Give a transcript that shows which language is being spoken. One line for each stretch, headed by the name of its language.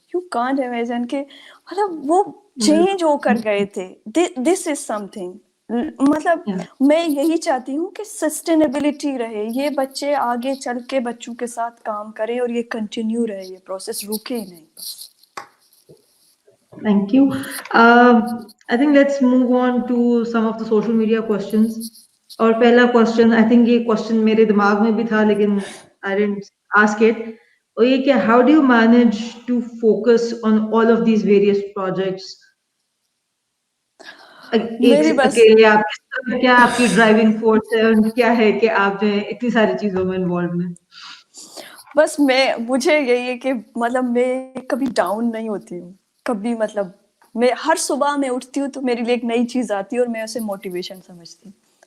English: you can't imagine
Urdu: کہ مطلب وہ چینج ہو کر گئے تھے.
English: This is something.
Urdu: مطلب میں یہی چاہتی ہوں کہ سسٹینیبلٹی رہے, یہ بچے آگے چل کے بچوں کے ساتھ کام کریں اور یہ کنٹینیو رہے, یہ پروسیس رکے نہیں.
English: Thank you. I think let's move on to some of the social media questions.
Urdu: اور پہلا question, I think یہ question میرے دماغ میں بھی تھا لیکن
English: I didn't ask it.
Urdu: اور یہ کہ
English: how do you manage to focus on all of these various projects?
Urdu: ایک میری بس اکیلے آپ کیا آپ کی ڈرائیونگ فورس ہے اور کیا ہے کہ آپ جو ہے اتنی ساری چیزوں میں انوالوڈ ہیں؟ بس مجھے یہی ہے کہ مطلب میں کبھی ڈاؤن نہیں ہوتی ہوں کبھی. مطلب میں ہر صبح میں اٹھتی ہوں تو میرے لیے ایک نئی چیز آتی ہے اور میں اسے موٹیویشن سمجھتی ہوں.